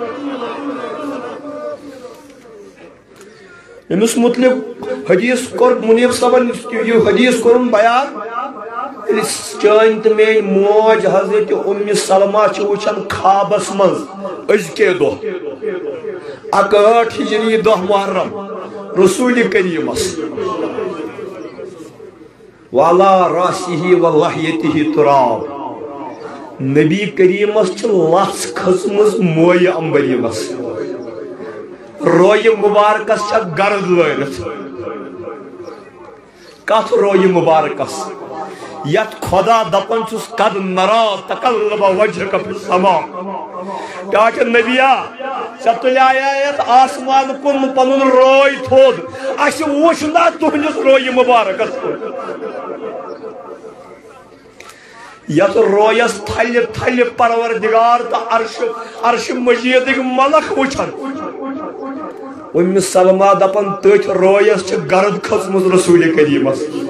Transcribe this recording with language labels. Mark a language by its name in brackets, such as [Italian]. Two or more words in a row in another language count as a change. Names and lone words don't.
[Kashmiri] أمِس متعلق حدیث کوٚر منیٖب صٲبن یہِ حدیث کوٚرُن بیان ییٚلہِ چٲنۍ تہٕ میٲنۍ موج حضرت ام سلمہ چھِ وٕچھان خوابس منٛز أزکے دۄہ 8 ہجری دۄہ محرم رسول کریٖمس [Arabic] وعلى راسه ولحيته تراب [Kashmiri] نبی کریٖمس چھِ لژھ کھٔژمٕژ مویہِ امبریٖنس رویہِ مُبارکس چھےٚ گرد لٲرِتھ کتھ رویہِ مُبارکس یتھ خدا دپان چھُس [Arabic] قد نرا تقلب وجهك في السماء [Kashmiri] کیٛاہ چھِ نبیا ژےٚ تُلیایا یتھ آسمان کُن پنُن روے تھوٚد اسہِ وُچھ نا تُہنٛدِس رویہِ مُبارکس کُن یتھ رویس تھلہِ تھلہِ پروردگار تہٕ عرش مجیدٕکۍ ملک وٕچھن ام سلمہ دپان تٔتھۍ رویس چھِ گرد کھٔژمٕژ رسول کریٖمس